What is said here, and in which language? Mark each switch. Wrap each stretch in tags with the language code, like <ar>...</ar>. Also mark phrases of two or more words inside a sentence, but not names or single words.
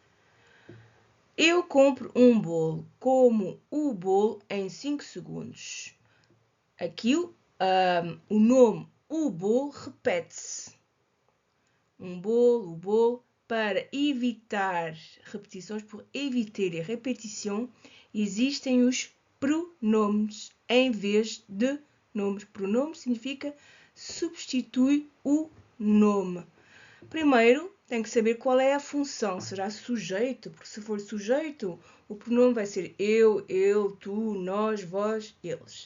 <pt>Eu compro um bolo, como o bolo em 5 segundos. Aqui o nome, o bolo, repete-se. Um bolo, o bolo. Para evitar repetições,</pt> <fr>por éviter les répétitions,</fr> <pt>existem os pronomes em vez de nomes. Pronome significa substitui o nome. Primeiro, tem que saber qual é a função. Será sujeito? Porque se for sujeito, o pronome vai ser eu, ele, tu, nós, vós, eles.</pt>